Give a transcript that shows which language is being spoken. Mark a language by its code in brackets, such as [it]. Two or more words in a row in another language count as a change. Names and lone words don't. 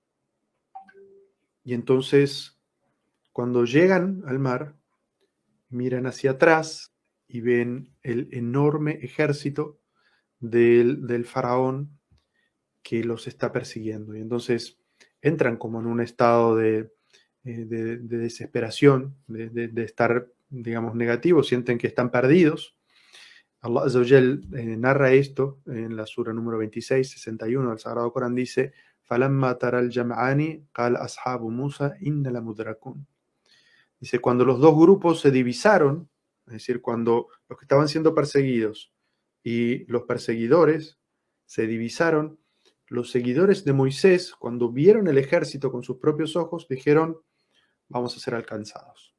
[es] Y entonces, cuando llegan al mar, miran hacia atrás y ven el enorme ejército del faraón que los está persiguiendo. Y entonces entran como en un estado de desesperación, de estar, digamos, negativos, sienten que están perdidos. [ar] الله عز وجل [es] narra esto en la sura número 26, 61 del Sagrado Corán, dice: [ar] فَلَمَّا تَرَى الْجَمْعَانِ قَالَ أَصْحَابُ مُوسَى إِنَّ لَمُدْرَكُونَ. [es] Dice, cuando los dos grupos se divisaron, es decir, cuando los que estaban siendo perseguidos y los perseguidores se divisaron, los seguidores de Moisés, cuando vieron el ejército con sus propios ojos, dijeron: vamos a ser alcanzados.